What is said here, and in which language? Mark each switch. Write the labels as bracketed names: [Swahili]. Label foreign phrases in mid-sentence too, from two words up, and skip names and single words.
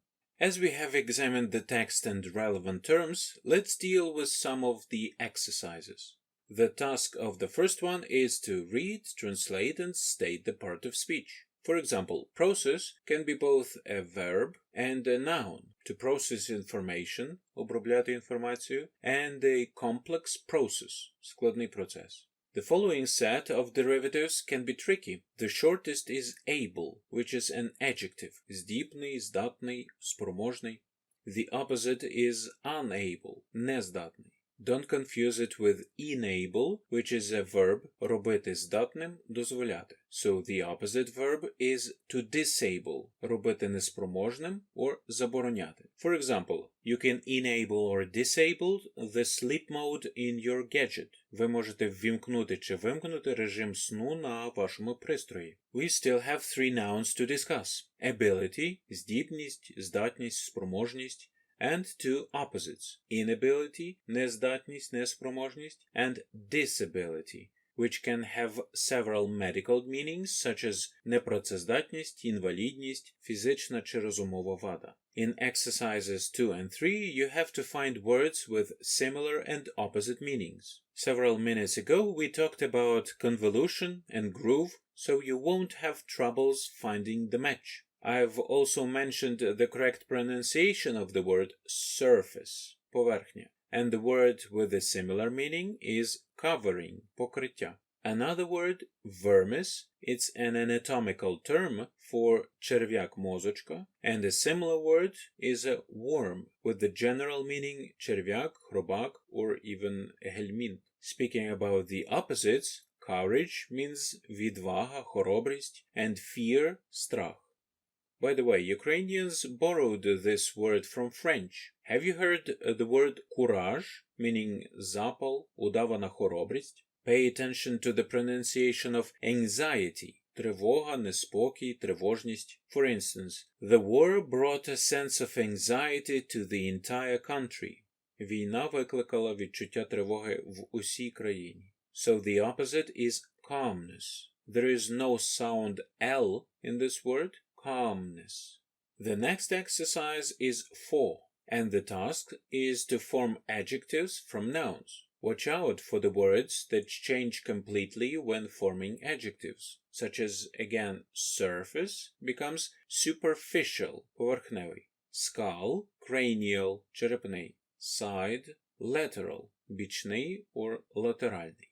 [English] As we have examined the text and relevant terms, let's deal with some of the exercises. The task of the first one is to read, translate, and state the part of speech. For example, process can be both a verb and a noun. To process information, [Ukrainian] обробляти інформацію, [English] and a complex process, [Ukrainian] складний процес. [English] The following set of derivatives can be tricky. The shortest is able, which is an adjective. [Ukrainian] Здібний, здатний, спроможний. [English] The opposite is unable, нездатний. Don't confuse it with enable, which is a verb, [Ukrainian] робити здатним, дозволяти. [English] So the opposite verb is to disable, [Ukrainian] робити неспроможним or забороняти. [English] For example, you can enable or disable the sleep mode in your gadget. [Ukrainian] Ви можете ввімкнути чи вимкнути режим сну на вашому пристрої. [English] We still have 3 nouns to discuss. Ability, [Ukrainian] здібність, здатність, спроможність, [English] and 2 opposites, inability, [Ukrainian] нездатність, неспроможність, [English] and disability, which can have several medical meanings, such as [Ukrainian] непрацездатність, інвалідність, фізична чи розумова вада. [English] In exercises 2 and 3, you have to find words with similar and opposite meanings. Several minutes ago, we talked about convolution and groove, so you won't have troubles finding the match. I've also mentioned the correct pronunciation of the word surface, поверхня, and the word with a similar meaning is covering, покриття. Another word, vermis, it's an anatomical term for черв'як-мозочка, and a similar word is a worm with the general meaning [Ukrainian] черв'як, хробак, [English] or even гельмінт. Speaking about the opposites, courage means [Ukrainian] відвага, хоробрість, [English] and fear, страх. By the way, Ukrainians borrowed this word from French. Have you heard the word courage, meaning [Ukrainian] запал, удавана хоробрість? [English] Pay attention to the pronunciation of anxiety, [Ukrainian] тривога, неспокій, тривожність. For instance, the war brought a sense of anxiety to the entire country. Війна викликала відчуття тривоги в усій країні. So the opposite is calmness. There is no sound L in this word. Calmness. The next exercise is 4, and the task is to form adjectives from nouns. Watch out for the words that change completely when forming adjectives, such as, again, surface becomes superficial, поверхневий, skull, cranial, черепний, side, lateral, бічний or laterальний.